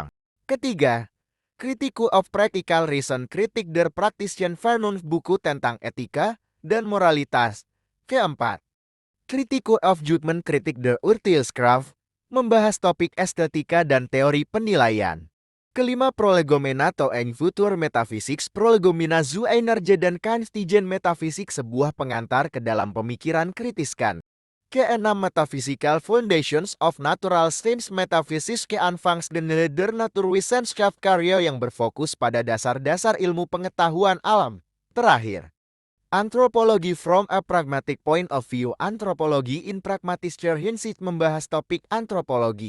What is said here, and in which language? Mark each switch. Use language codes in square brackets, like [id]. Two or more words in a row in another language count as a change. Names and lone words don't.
[id] Ketiga, Critique of Practical Reason, Kritik der Praktischen Vernunft, buku tentang etika dan moralitas. Keempat, Critique of Judgment, Kritik der Urteilskraft, membahas topik estetika dan teori penilaian. Kelima, Prolegomena to ein Futur Metaphysics, Prolegomena zu einer jeden Kantstischen Metaphysik, sebuah pengantar ke dalam pemikiran kritis Kant. Keenam, Metaphysical Foundations of Natural Science, Metaphysics Anfangs der Naturwissenschaft, karya yang berfokus pada dasar-dasar ilmu pengetahuan alam. Terakhir, Anthropology from a Pragmatic Point of View, Antropologi in Pragmatischer Hinsicht, membahas topik antropologi.